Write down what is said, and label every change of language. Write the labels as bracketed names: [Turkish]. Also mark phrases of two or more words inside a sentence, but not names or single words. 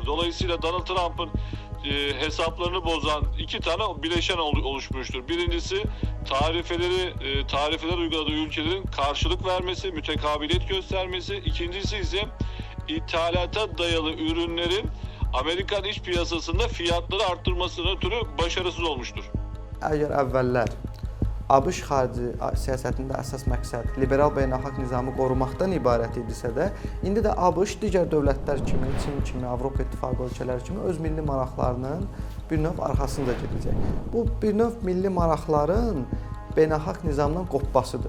[Turkish] Dolayısıyla Donald Trump'ın hesaplarını bozan iki tane bileşen oluşmuştur. Birincisi tarifeler uyguladığı ülkelerin karşılık vermesi, mütekabiliyet göstermesi. İkincisi ise ithalata dayalı ürünlerin Amerikan iç piyasasında fiyatları arttırmasına ötürü başarısız olmuştur. [Azerbaijani] Əgər əvvəllər ABŞ xarici siyasətində əsas məqsəd liberal beynəlxalq nizamı qorumaqdan ibarət idisə də, indi də ABŞ digər dövlətlər kimi, Çin kimi, Avropa İttifaqı ölkələri kimi öz milli maraqlarının bir növ arxasınca gedəcək. Bu bir növ milli maraqların beynəlxalq nizamdan qopmasıdır.